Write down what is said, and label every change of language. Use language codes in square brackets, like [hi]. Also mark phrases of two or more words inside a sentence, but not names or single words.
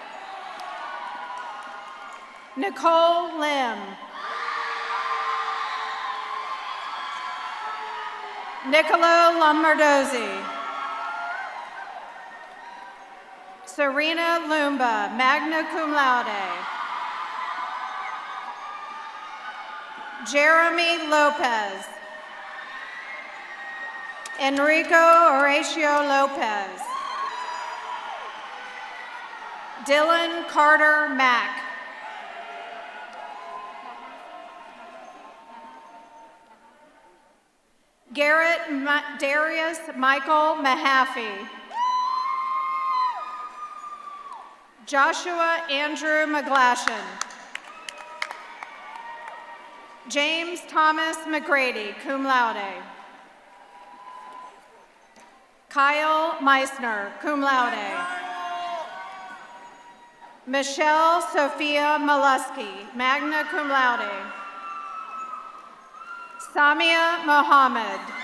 [en] Nicole Lim. Niccolo Lombardozzi. Serena Lumba, [la] magna cum laude. [en] Jeremy Lopez. Enrico Horatio Lopez. Dylan Carter Mack. Darius Michael Mahaffey. Joshua Andrew McGlashan. James Thomas McGrady, [la] cum laude. [en] Kyle Meissner, [la] cum laude. [en] Michelle Sophia Molesky, [la] magna cum laude. [en] Samia Mohammed.